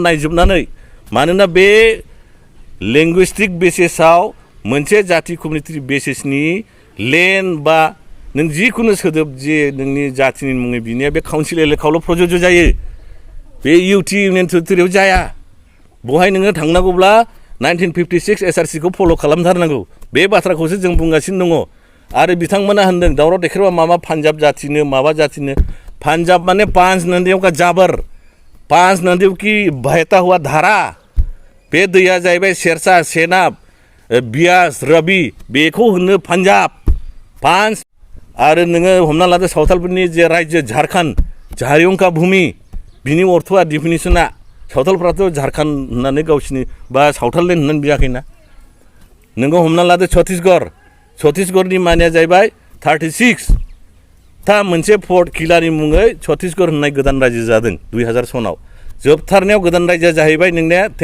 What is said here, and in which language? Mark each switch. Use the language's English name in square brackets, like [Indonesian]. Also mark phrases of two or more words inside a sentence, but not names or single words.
[Bodo] नायजोबनानै मानोना बे [English] linguistic basisao [Bodo] मोनसे जाति [English] community basisni [Bodo] लेन्ड बा नों जिखुनु सोदोब जे नोंनि जातिनि मुङै बिनिया बे [English] council election' [Bodo] प्रजज्य जायो बे इउटि [English] union territory [Bodo] जाया बहाय नोङो थांनांगौब्ला 1956 एसआरसिखौ फल' खालामथारनांगौ बे बाथ्राखौसो जों बुंगासिनो दङ आरो बिथांमोना होनदों दावराव देखायबा माबा पान्जाब जातिनो माबा जातिनो पान्जाब [Hindi] माने पांच नदियों का जाबर पांच नदियों की बहता हुआ धारा [Bodo] बे दैया जाहैबाय [Hindi] शेरशाह सेनाब बियास [Bodo] रबि बेखौ होनो पान्जाब पांच आरो नोङो हमना लादो सावथालफोरनि जे राज्यो झारखन्ड झारियं का भूमि बिनि अर्थआ डिफिनिसना सावथालफ्राथ' झारखन्ड होननानै गावसिनि बा सावथाललेण्ड होननानै बियाखैना नोङो हमना लादो छत्तीसगढ़नि मानिया जाहैबाय 36 था मोनसे फर्ट किलानि मुङै छत्तीसगढ़ होननाय गोदान रायजो जादों 2000 सनाव जोबथारनायाव गोदान रायजोआ जाहैबाय नोंनिया